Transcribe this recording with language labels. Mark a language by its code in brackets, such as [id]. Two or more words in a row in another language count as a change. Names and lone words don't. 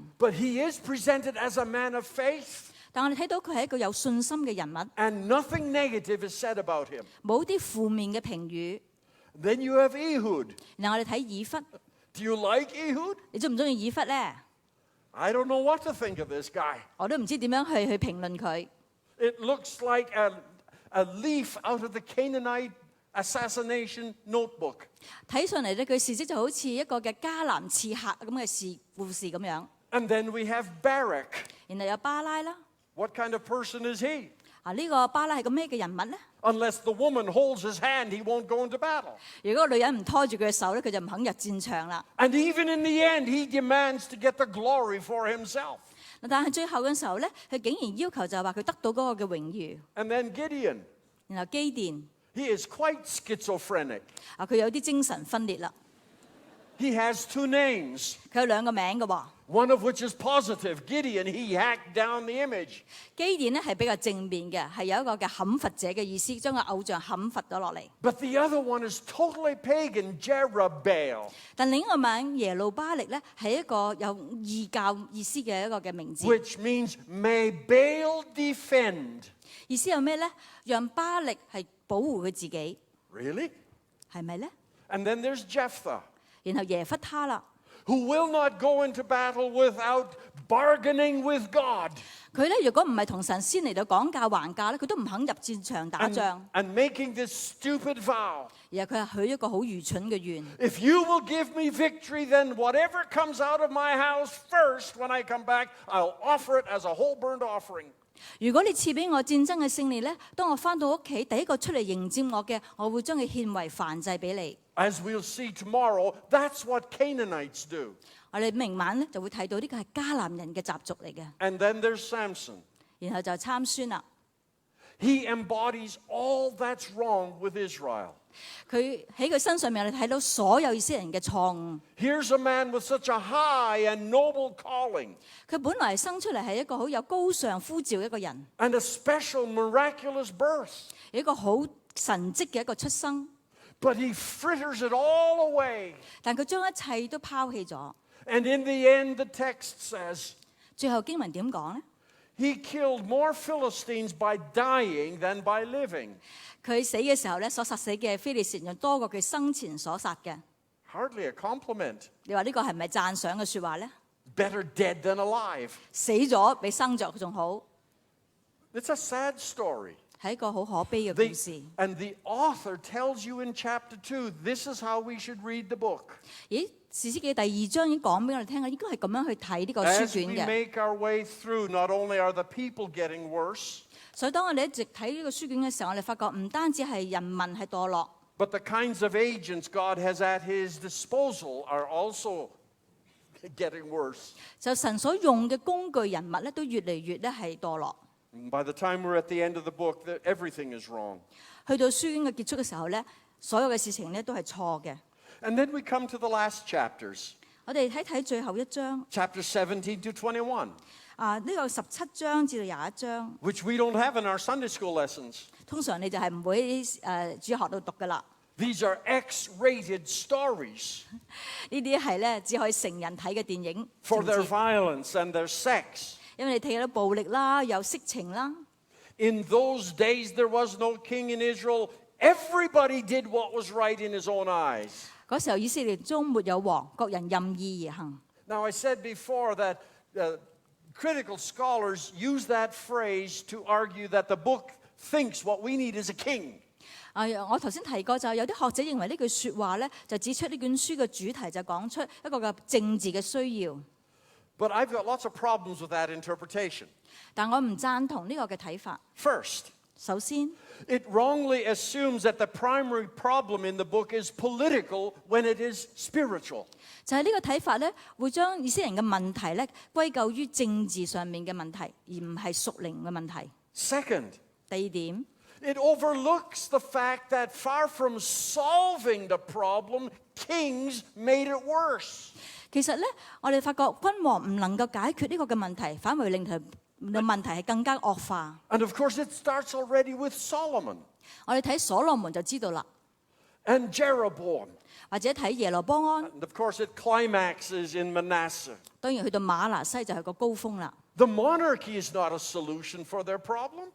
[en] But he is presented as a man of faith, [yue] 但我哋睇到佢係一個有信心嘅人物， [en] and nothing negative is said about him. [yue] 冇啲負面嘅評語。 [en] Then you have Ehud. [yue] 然後我哋睇以弗， [en] Do you like Ehud? [yue] 你中唔中意以弗咧？ [en] I don't know what to think of this guy. [yue] 我都唔知點樣去評論佢。 [en] It looks like a leaf out of the Canaanite assassination notebook. [yue] 睇上嚟咧，佢事蹟就好似一個嘅迦南刺客咁嘅故事咁樣。 [en] And then we have Barak. [yue] 然後有巴拉啦， [en] What kind of person is he? [yue] 呢個巴拉係個咩嘅人物咧？ [en] Unless the woman holds his hand, he won't go into battle. [yue] 如果個女人唔拖住佢嘅手咧，佢就唔肯入戰場啦。 [en] And even in the end, he demands to get the glory for himself. [yue] 但係最後嘅時候咧，佢竟然要求就係話佢得到嗰個嘅榮譽。 [en] And then Gideon. [yue] 然後基甸， [en] He is quite schizophrenic. [yue] 佢有啲精神分裂啦。 [en] He has 2 names, [yue] 佢有2個名嘅喎。 [en] one of which is positive. Gideon, he hacked down the image. [yue] 基甸咧係比較正面嘅，係有一個嘅砍伐者嘅意思，將個偶像砍伐咗落嚟。 [en] But the other one is totally pagan, Jerubbaal, [yue] 但另一個名耶路巴力咧係一個有異教意思嘅一個嘅名字， [en] which means may Baal defend. [yue] 意思有咩咧？讓巴力係保護佢自己， [en] Really? [yue] 係咪咧？ [en] And then there's Jephthah, [yue] 然後耶弗他啦， [en] who will not go into battle without bargaining with God [yue] 佢咧如果唔係同神先嚟到講價還價咧，佢都唔肯入戰場打仗， [en] and making this stupid vow. [yue] 而係佢係許一個好愚蠢嘅願。 [en] If you will give me victory, then whatever comes out of my house first when I come back, I'll offer it as a whole burnt offering. [yue] 如果你賜俾我戰爭嘅勝利咧，當我翻到屋企，第一個出嚟迎接我嘅，我會將佢獻為燔祭俾你。 [en] As we'll see tomorrow, that's what Canaanites do. [yue] 我哋明晚咧就會睇到呢個係迦南人嘅習俗嚟嘅。 [en] And then there's Samson. [yue] 然後就參孫啦， [en] He embodies all that's wrong with Israel. [yue] 佢喺佢身上面，我哋睇到所有以色列人嘅錯誤。 [en] Here's a man with such a high and noble calling [yue] 佢本來生出嚟係一個好有高尚呼召嘅一個人， [en] and a special miraculous birth. [yue] 有一個好神蹟嘅一個出生， [en] But he fritters it all away. [yue] 但佢將一切都拋棄咗。 [en] And in the end, the text says, [yue] 最後經文點講呢？ [en] he killed more Philistines by dying than by living. [yue] 佢死嘅時候咧，所殺死嘅非利士人仲多過佢生前所殺嘅。 [en] Hardly a compliment. [yue] 你話呢個係咪讚賞嘅説話咧？ [en] Better dead than alive. [yue] 死咗比生着仲好， [en] It's a sad story. [yue] 係一個好可悲嘅故事。 [en] And the author tells you in chapter 2, this is how we should read the book. [yue] 咦？士師記第2章已經講俾我哋聽，應該係咁樣去睇呢個書 [en] As we [yue] 卷嘅。 [en] make our way through, not only are the people getting worse, [yue] 所以當我哋一直睇呢個書卷嘅時候，我哋發覺唔單止係人民係墮落， [en] but the kinds of agents God has at his disposal are also getting worse. [yue] 就神所用嘅工具人物咧，都越嚟越咧係墮落。 [en] And by the time we're at the end of the book, everything is wrong. [yue] 去到書卷嘅結束嘅時候咧，所有嘅事情咧都係錯嘅。 [en] And then we come to the last chapters, [yue] 我哋睇睇最後一章， [en] chapter 17 to 21, [yue] 呢個17章至到21章， [en] which we don't have in our Sunday school lessons. [yue] 通常你就係唔會喺主學度讀噶啦。 [en] These are X-rated stories [yue] 呢啲係咧只可以成人睇嘅電影， [en] for [yue] 情 [en] their [yue] 節 [en] violence and their sex. [yue] 因為你睇到暴力啦，有色情啦。 [en] In those days, there was no king in Israel. Everybody did what was right in his own eyes. [yue] 嗰時候以色列中沒有王，各人任意而行。 [en] Now, I said before that critical scholars use that phrase to argue that the book thinks what we need is a king. [yue] 我頭先提過，就有啲學者認為呢句説話咧，就指出呢卷書嘅主題就講出一個嘅政治嘅需要。 [en] But I've got lots of problems with that interpretation. [yue] 但我唔贊同呢個嘅睇法。 [en] First, [yue] 首先， [en] it wrongly assumes that the primary problem in the book is political when it is spiritual. [yue] 就係呢個睇法咧，會將以色列人嘅問題咧歸咎於政治上面嘅問題，而唔係屬靈嘅問題。 [en] Second, [yue] 第二點， [en] it overlooks the fact that far from solving the problem, kings made it worse. [yue] 其實咧，我哋發覺君王唔能夠解決呢個嘅問題，反為令佢嘅問題係更加惡化。 [en] And of course, it starts already with Solomon [yue] 我哋睇所羅門就知道啦， [en] and Jeroboam. [yue] 或者睇耶羅波安， [en] And of course, it climaxes in Manasseh. [yue] 當然去到馬拿西就係個高峰啦。 [en] The monarchy is not a solution for their problem.